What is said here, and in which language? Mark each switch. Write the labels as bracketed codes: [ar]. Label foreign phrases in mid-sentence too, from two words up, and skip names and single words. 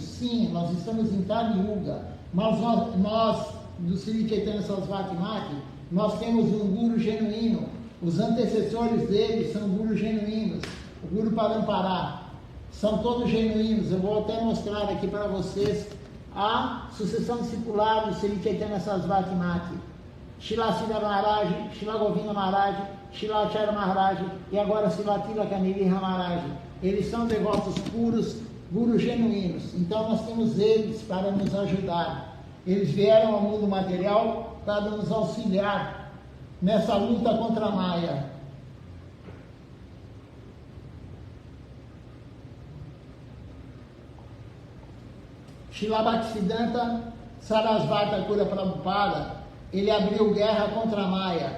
[pt] Sim, nós estamos em Kali Yuga, mas nós do Sri Chaitanya Sarasvati Mati, nós temos um guru genuíno, os antecessores dele são gurus genuínos, o [sa] Guru Parampará, [pt] são todos genuínos. Eu vou até mostrar aqui para vocês a sucessão discipular do Sri Chaitanya Sarasvati Mati, Srila Sridhar Maharaj, Srila Govinda Maharaj, Srila Acharya Maharaj e agora Srila Tilaka Nirihara Maharaj. Eles são devotos puros, gurus genuínos, então nós temos eles para nos ajudar. Eles vieram ao mundo material para nos auxiliar nessa luta contra a Maya. Srila Bhaktisiddhanta Sarasvati Thakura Prabhupada, ele abriu guerra contra a Maya.